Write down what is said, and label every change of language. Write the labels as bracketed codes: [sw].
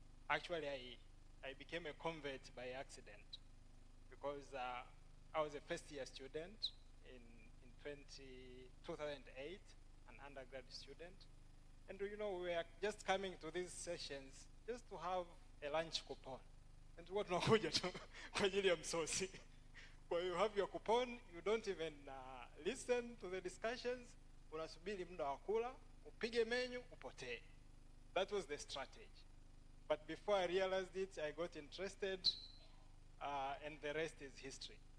[en] Actually, I became a convert by accident because I was a first-year student in 2008, an undergrad student. And we were just coming to these sessions just to have a lunch coupon. And what [sw] no kwa ajili ya msosi. [en] When you have your coupon, you don't even listen to the discussions. [sw] Unasubiri muda wa kula, upige menu, upotee. [en] That was the strategy. But before I realized it, I got interested, and the rest is history.